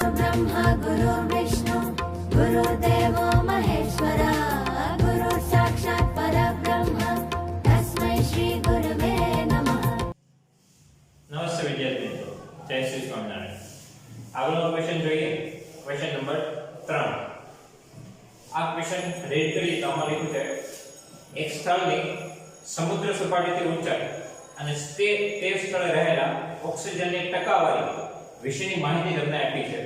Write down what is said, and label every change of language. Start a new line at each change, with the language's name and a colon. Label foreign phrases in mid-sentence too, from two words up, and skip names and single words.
Sanskrit: ब्रह्मा गुरुर्विष्णु गुरुर्देवो महेश्वरः गुरुः साक्षात् परब्रह्म तस्मै श्री गुरुवे नमः।
Gujarati: નમસ્તે વિદ્યાર્થી મિત્રો, જય શ્રી સ્વામિનારાયણ। આગળનો ક્વેશ્ચન જોઈએ,
English: question number
Gujarati: 3। આ
English: question read
Gujarati: કરી તો આમાં લખ્યું છે એક સ્થળની સમુદ્ર સપાટીથી ઊંચાઈ અને તે સ્થળે રહેલા ઓક્સિજનની ટકાવારી વિશેની માહિતી તમને આપી છે।